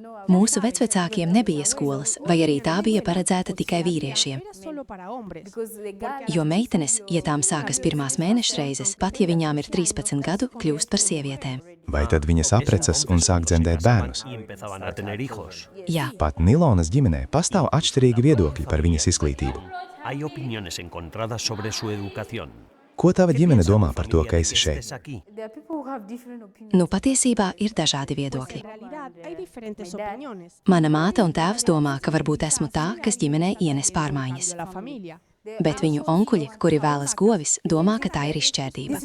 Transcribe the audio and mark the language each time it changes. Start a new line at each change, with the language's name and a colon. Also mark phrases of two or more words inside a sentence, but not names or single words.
Latvian: Mūsu vecvecākiem nebija skolas, vai arī tā bija paredzēta tikai vīriešiem. Jo meitenes, ja tām sākas pirmās mēnešreizes, pat ja viņām ir 13 gadu, kļūst par sievietēm. Vai tad viņas aprecas un sāk dzemdēt bērnus? Jā, Pat Nilonas ģimenē pastāv atšķirīgi viedokļi par viņas izglītību.
Spanish: Hay opiniones encontradas sobre su educación.
Latvian: Ko tava ģimene domā par to, ka esi šeit? nu patiesībā ir dažādi viedokļi. Mana māte un tēvs domā, ka varbūt esmu tā, kas ģimenē ienes pārmaiņas. Bet viņu onkuļi, kuri vēlas govis, domā, ka tā ir izšķērdība.